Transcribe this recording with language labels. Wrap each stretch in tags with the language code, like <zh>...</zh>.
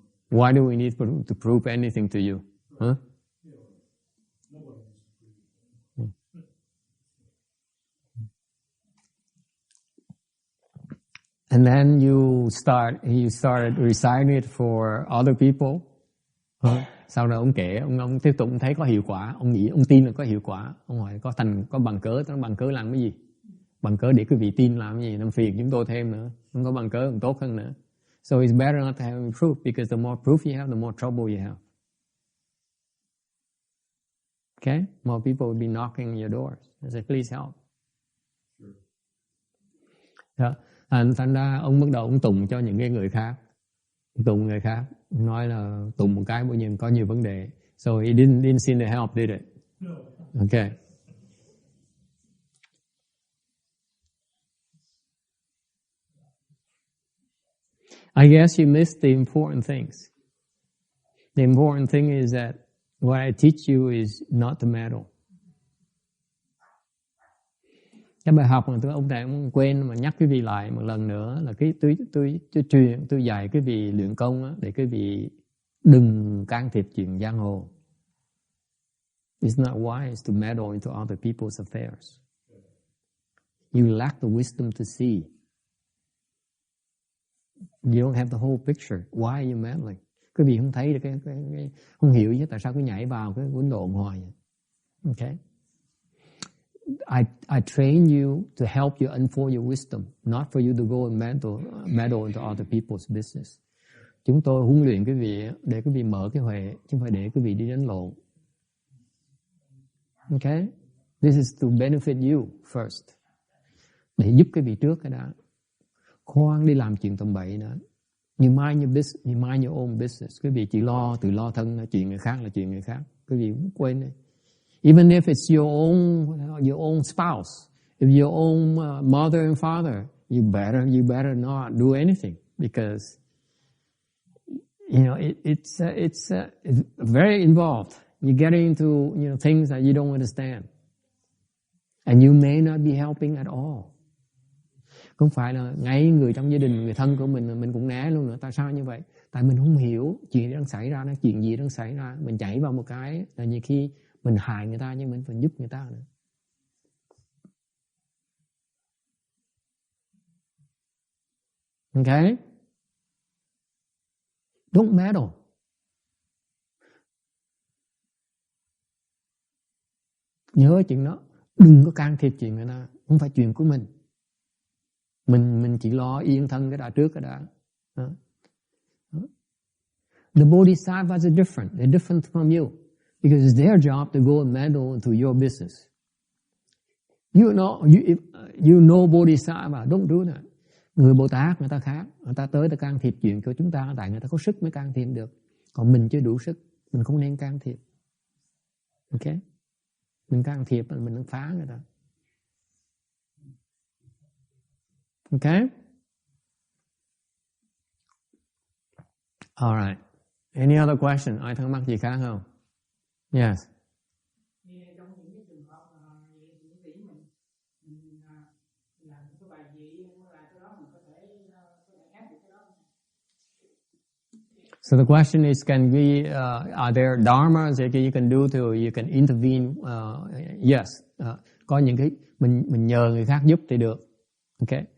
<en>Why do we need to prove anything to you? Huh? And then you started reciting it for other people.</en> <vi>Sau đó ông kể, ông tiếp tục thấy có hiệu quả, ông nghĩ, ông tin là có hiệu quả. Ông hỏi có bằng cớ, bằng cớ làm cái gì? Bằng cớ để quý vị tin làm cái gì? Làm phiền chúng tôi thêm nữa. Không có bằng cớ còn tốt hơn nữa.</vi> <en>So it's better not to have proof because the more proof you have, the more trouble you have. Okay? More people will be knocking your doors. I say, please help. Yeah.</en> <vi>Thành ra ông bắt đầu ông tụng cho những cái người khác, tụng người khác, nói là tụng một cái bao nhiêu có nhiều vấn đề.</vi> <en>So he didn't seem to help, did it? No. Okay. I guess you missed the important things. The important thing is that what I teach you is not to meddle.</en> <vi>Cái bài học mà ông này ông quên mà nhắc quý vị lại một lần nữa là cái tôi dạy quý vị luyện công á, để quý vị đừng can thiệp chuyện giang hồ.</vi> <en>It's not wise to meddle into other people's affairs. You lack the wisdom to see. You don't have the whole picture. Why are you meddling?</en> <vi>Quý vị không thấy được cái không hiểu chứ tại sao cứ nhảy vào cái vấn độn hoài vậy.</vi> <en>Okay. I train you to help you unfold your wisdom, not for you to go and meddle into other people's business.</en> <vi>Chúng tôi huấn luyện quý vị để quý vị mở cái huệ, chứ không phải để quý vị đi đánh lộn.</vi> <en>Okay? This is to benefit you first.</en> <vi>Để giúp quý vị trước cái đó. Khoan đi làm chuyện tầm bậy nữa.</vi> <en>You mind your business, you mind your own business.</en> <vi>Quý vị chỉ tự lo thân, chuyện người khác là chuyện người khác. Quý vị quên đi.</vi> <en>Even if it's your own spouse, if your own mother and father, you better not do anything because you know it's very involved. You get into things that you don't understand, and you may not be helping at all.</en> <vi>Không phải là ngay người trong gia đình, người thân của mình cũng né luôn nữa. Tại sao như vậy? Tại mình không hiểu chuyện đang xảy ra, chuyện gì đang xảy ra, mình chạy vào một cái là nhiều khi mình hại người ta nhưng mình phải giúp người ta nữa.</vi> <en>Okay? Don't meddle.</en> <vi>Nhớ chuyện đó, đừng có can thiệp chuyện người ta, không phải chuyện của mình. Mình chỉ lo yên thân cái đã trước cái đã.</vi> <en>The bodhisattvas are different. They're different from you. Because it's their job to go and meddle into your business. You know bodhisattva, don't do that.</en> <vi>Người Bồ Tát người ta khác, người ta tới can thiệp chuyện của chúng ta, tại người ta có sức mới can thiệp được. Còn mình chưa đủ sức, mình không nên can thiệp. Okay? Mình can thiệp là mình đang phá người ta.</vi> <en>Okay? All right. Any other question?</en> <vi>Ai thắc mắc gì khác không?</vi> <en>Yes.</en> <vi>Thì trong những cái trường hợp mà vậy thì nghĩ mình làm cái bài gì là cái đó mình có thể áp được cái đó.</vi> <en>So the question is, can we, are there dharmas that you can do to, you can intervene? Yes.</en> <vi>Có những cái mình nhờ người khác giúp thì được. Okay.</vi>